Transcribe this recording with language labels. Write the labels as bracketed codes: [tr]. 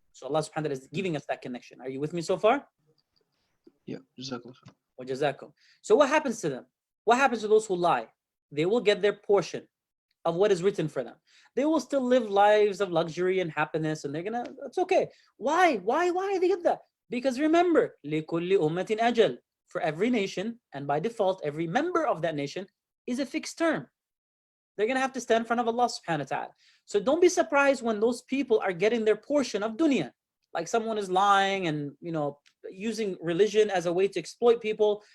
[en] So Allah subhanahu wa ta'ala is giving us that connection. Are you with me so far? Yeah. Jazakallah. Wa jazakum. So what happens to them? What happens to those who lie? They will get their portion of what is written for them. They will still live lives of luxury and happiness, and it's okay. Why they get that? [ar] Because remember, لِكُلِّ أُمَّةٍ أَجَلٍ. [en] For every nation, and by default, every member of that nation is a fixed term. They're going to have to stand in front of Allah subhanahu wa ta'ala. So don't be surprised when those people are getting their portion of dunya. Like someone is lying and, using religion as a way to exploit people.